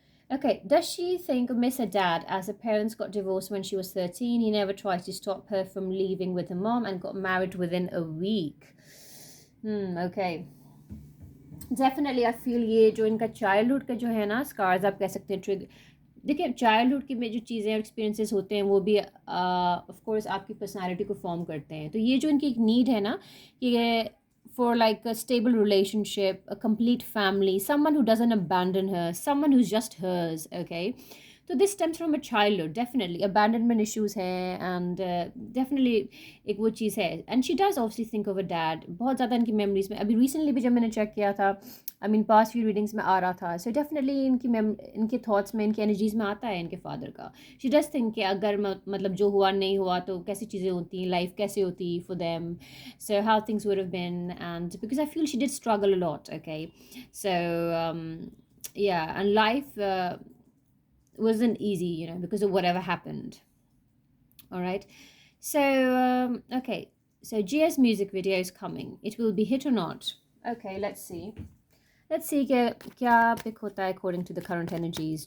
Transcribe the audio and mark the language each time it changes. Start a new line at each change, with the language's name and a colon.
English: Okay, does she think miss her dad, as her parents got divorced when she was 13? He never tried to stop her from leaving with her mom and got married within a week. Okay. Definitely I feel
Hindi: ये जो इनका childhood का जो है ना scars आप कह सकते हैं, ट्रिगर. देखिए, चाइल्डहुड की में जो चीज़ें और एक्सपीरियंसेस होते हैं वो भी ऑफ कोर्स आपकी पर्सनालिटी को फॉर्म करते हैं. तो ये जो इनकी एक नीड है ना कि
English: for like a stable relationship, a complete family, someone who doesn't abandon her, someone who's just hers. Okay, so this stems from a childhood. Definitely abandonment issues hai, and definitely
Hindi: एक वो चीज़ है.
English: And she does obviously think of her dad.
Hindi: बहुत ज़्यादा इनकी memories में, अभी recently भी जब मैंने check किया था,
English: I mean past few readings
Hindi: में आ रहा था, so definitely इनके thoughts में, इनके energies में आता है इनके father का.
English: She does think
Hindi: कि अगर मतलब जो हुआ नहीं हुआ तो कैसी चीज़ें होती, life कैसे होती for them,
English: so how things would have been. And because I feel she did struggle a lot. Okay, so yeah, and life wasn't easy, you know, because of whatever happened. All right, so okay, so Gia's music video is coming. It will be hit or not. Okay, let's see
Hindi: क्या pick होता है
English: according to the current energies.